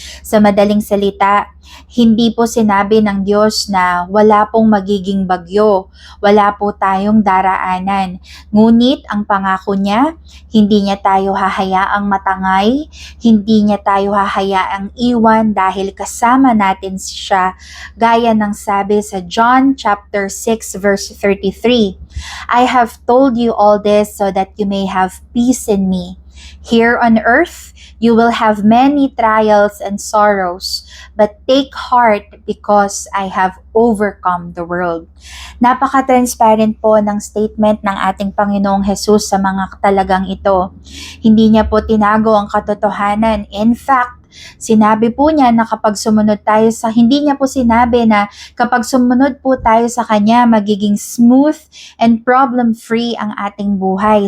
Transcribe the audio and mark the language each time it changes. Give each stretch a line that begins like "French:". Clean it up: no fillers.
Filipino: Sa madaling salita, hindi po sinabi ng Diyos na wala pong magiging bagyo, wala po tayong daraanan. Ngunit ang pangako niya, hindi niya tayo hahayaang matangay, hindi niya tayo hahayaang iwan dahil kasama natin siya, gaya ng sabi sa John chapter 6 verse 33.
English: I have told you all this so that you may have peace in me. Here on earth, you will have many trials and sorrows, but take heart because I have overcome the world.
Filipino: Napaka-transparent po ng statement ng ating Panginoong Jesus sa mga talagang ito. Hindi niya po tinago ang katotohanan. In fact, sinabi po niya na kapag sumunod tayo sa, hindi niya po sinabi na kapag sumunod po tayo sa Kanya, magiging smooth and problem-free ang ating buhay.